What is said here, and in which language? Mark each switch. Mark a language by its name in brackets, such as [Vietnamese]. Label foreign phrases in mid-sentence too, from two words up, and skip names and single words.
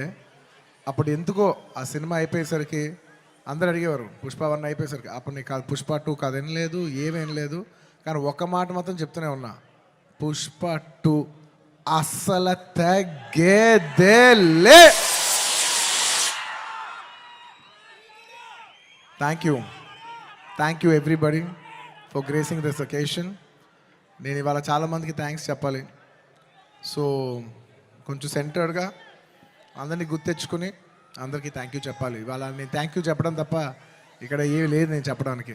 [Telugu] అప్పుడు ఎందుకో ఆ సినిమా అయిపోయేసరికి అందరు అడిగేవారు, పుష్ప 1 అయిపోయేసరికి అప్పుడు నీకు కాదు పుష్ప 2 కాదు ఏం లేదు, ఏమేం లేదు. కానీ ఒక మాట మాత్రం చెప్తూనే ఉన్నా, పుష్ప 2 అస్సలు తగ్గేదేలే. [English] Thank you everybody for gracing this occasion. [Telugu] నేను ఇవాళ చాలామందికి థ్యాంక్స్ చెప్పాలి. సో కొంచెం సెంటర్డ్గా అందరినీ గుర్తెచ్చుకుని అందరికీ [English] thank you [Telugu] చెప్పాలి. ఇవాళ నేను [English] thank you [Telugu] చెప్పడం తప్ప ఇక్కడ ఏమి లేదు నేను చెప్పడానికి.